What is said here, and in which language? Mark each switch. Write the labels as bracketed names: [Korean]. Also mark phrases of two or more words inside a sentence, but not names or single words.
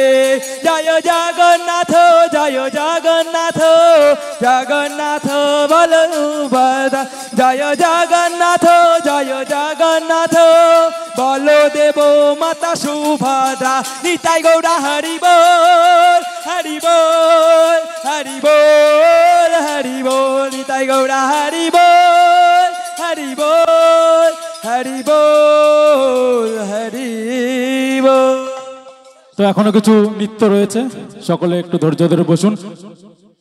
[Bangla] Jaya Jagannatha Jagannatha Balubhadra, Jaya Jagannatha Balodeva Mata Subhadra, Nitai Gaura Hari Bol, Hari Bol, Hari Bol, Hari Bol, Nitai Gaura Hari Bol, Hari Bol, Hari Bol, Hari Bol. তো এখনো কিছু নৃত্য রয়েছে, সকলে একটু ধৈর্য ধরে বসুন।